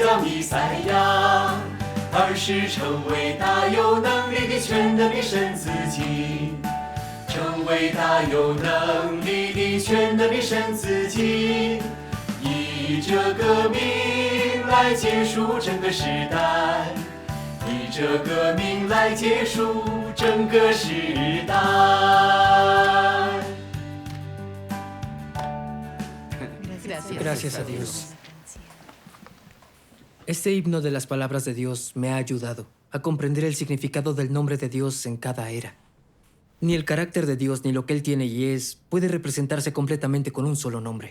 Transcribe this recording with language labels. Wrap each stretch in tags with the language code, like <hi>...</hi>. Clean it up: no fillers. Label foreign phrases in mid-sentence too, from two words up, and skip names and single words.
<zh>叫弥赛亚，而是成为大有能力的全能的神自己，成为大有能力的全能的神自己，以这个名来结束整个时代，以这个名来结束整个时代。</zh> <es>Gracias a Dios. Este himno de las palabras de Dios me ha ayudado a comprender el significado del nombre de Dios en cada era. Ni el carácter de Dios ni lo que Él tiene y es puede representarse completamente con un solo nombre.</es>